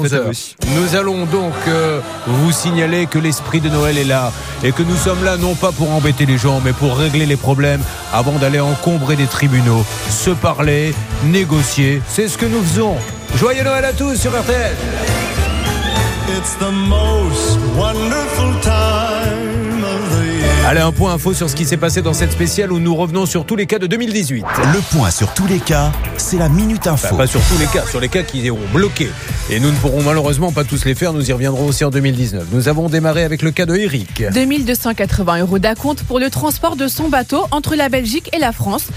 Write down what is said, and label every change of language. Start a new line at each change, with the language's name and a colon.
French: Bonne fête à vous. Nous allons donc vous signaler que l'esprit de Noël est là et que nous sommes là non pas pour embêter les gens mais pour régler les problèmes avant d'aller encombrer des tribunaux, se parler, négocier, c'est ce que nous faisons. Joyeux Noël à tous sur RTL.
English: It's the most wonderful time.
French: Allez, un point info sur ce qui s'est passé dans cette spéciale où nous revenons sur tous les cas de 2018. Le point sur tous les cas, c'est la Minute Info. Enfin, pas sur tous les cas, sur les cas qui ont bloqué. Et nous ne pourrons malheureusement pas tous les faire, nous y reviendrons aussi en 2019. Nous avons démarré avec le cas de Eric. 2280 euros d'acompte pour le transport de son bateau entre la Belgique et la France.